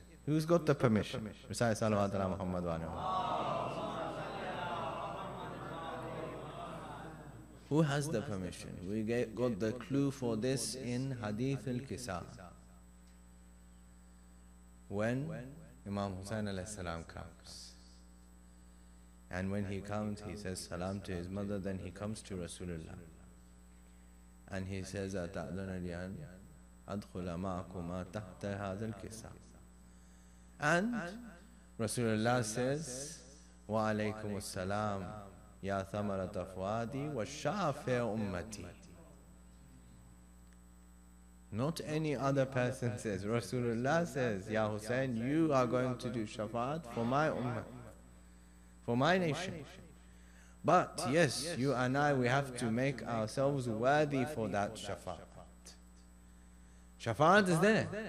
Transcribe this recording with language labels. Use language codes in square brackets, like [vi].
[en] Who's got the permission? Recite salawat ala Muhammad wa Who has the permission? We got the clue for this in Hadith al-Kisa. When Imam Hussain alayhi salam comes. And when he comes, he says salam to his mother, then he comes to Rasulullah. And he says, [ar] أَتَأْذُنَ لِي أَنْ أَدْخُلَ مَعَكُمَا تَحْتَ هَذَا الْكِسَاءِ. [en] And Rasulullah says, [ar] وَعَلَيْكُمُ السَّلَامُ يَا ثَمَرَةَ فُؤَادِي وَالشَّافِعُ أُمَّتِي. [en] Not any other person says. Rasulullah says, Ya Hussein, you are going to do shafa'at for my ummah, for my nation. But yes, you and I, we have to make ourselves worthy for that shafa'at. Shafa'at is there.